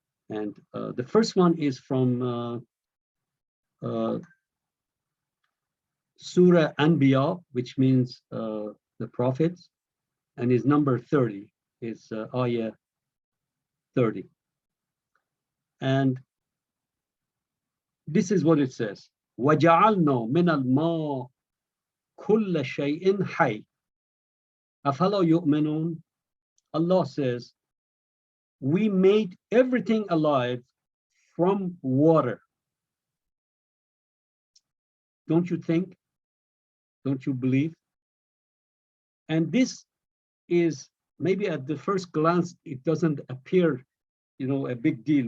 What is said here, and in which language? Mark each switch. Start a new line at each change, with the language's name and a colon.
English: And the first one is from Surah Anbiya, which means the prophets, and is number 30, is ayah 30. And this is what it says:
Arabic: وَجَعَلْنَا مِنَ الْمَاءِ كُلَّ شَيْءٍ حَيٍّ أَفَلَا يُؤْمِنُونَ.
English: Allah says, we made everything alive from water. Don't you think? Don't you believe? And this is, maybe at the first glance, it doesn't appear, a big deal.